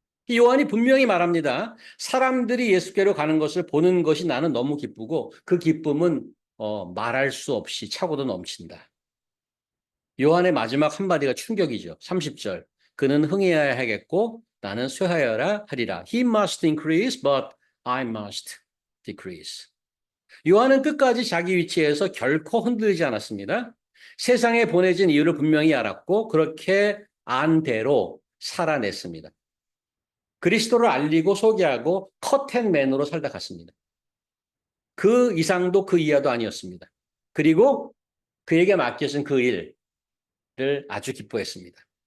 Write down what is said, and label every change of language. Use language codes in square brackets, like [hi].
[ko] 요한이 분명히 말합니다. 사람들이 예수께로 가는 것을 보는 것이 나는 너무 기쁘고 그 기쁨은 말할 수 없이 차고도 넘친다. 요한의 마지막 한마디가 충격이죠. 30절. 그는 흥해야 하겠고 나는 쇠하여라 하리라. [en] He must increase, but I must decrease. [ko] 요한은 끝까지 자기 위치에서 결코 흔들리지 않았습니다. 세상에 보내진 이유를 분명히 알았고 그렇게 안 대로 살아냈습니다. 그리스도를 알리고 소개하고 커튼맨으로 살다 갔습니다. 그 이상도 그 이하도 아니었습니다. 그리고 그에게 맡겨진 그 일을 아주 기뻐했습니다.